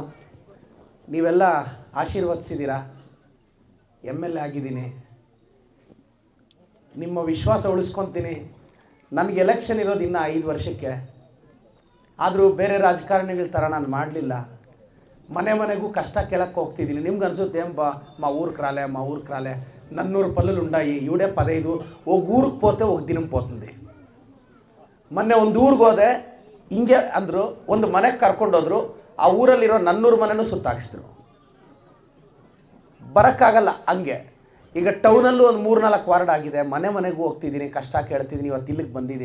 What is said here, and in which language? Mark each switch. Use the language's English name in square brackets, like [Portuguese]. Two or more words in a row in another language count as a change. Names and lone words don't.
[Kannada] ನೀವೆಲ್ಲ ಆಶೀರ್ವದಿಸಿದ್ದೀರಾ, MLA ಆಗಿದ್ದೀನಿ, ನಿಮ್ಮ ವಿಶ್ವಾಸ ಉಳಿಸ್ಕೊತೀನಿ. ನನಗೆ ಎಲೆಕ್ಷನ್ ಇರೋದು ಇನ್ನೂ 5 ವರ್ಷಕ್ಕೆ. ಆದರೂ ಬೇರೆ ರಾಜಕಾರಣಿಗಳ ಥರ ನಾನು ಮಾಡಲಿಲ್ಲ. ಮನೆ ಮನೆಗೂ ಕಷ್ಟ ಕೇಳಕ್ಕೆ ಹೋಗ್ತಿದ್ದೀನಿ. ನಿಮ್ಗೆ ಅನಿಸುತ್ತೆ [Telugu] మా ఊరికి రాలే నన్నూరు పల్లెలు ఉన్నాయి, ఇవిడే 15 ఒక ఊరికి పోతే ఒక దినం పోతుంది. [Kannada] ಮೊನ್ನೆ ಒಂದು ಊರಿಗೆ ಹೋದೆ, ಹಿಂಗೆ ಅಂದರು, ಒಂದು ಮನೆಗೆ ಕರ್ಕೊಂಡೋದ್ರು, ಆ ಊರಲ್ಲಿರೋ 400 ಮನೆನೂ ಸುತ್ತಾಕಿಸಿದ್ರು. ಬರೋಕ್ಕಾಗಲ್ಲ ಹಂಗೆ. ಈಗ ಟೌನಲ್ಲೂ ಒಂದು 3-4 ವಾರ್ಡ್ ಆಗಿದೆ, ಮನೆ ಮನೆಗೂ ಹೋಗ್ತಿದ್ದೀನಿ, ಕಷ್ಟ ಕೇಳ್ತಿದ್ದೀನಿ. ಇವತ್ತು ಇಲ್ಲಿಗೆ ಬಂದಿದ್ದೀನಿ.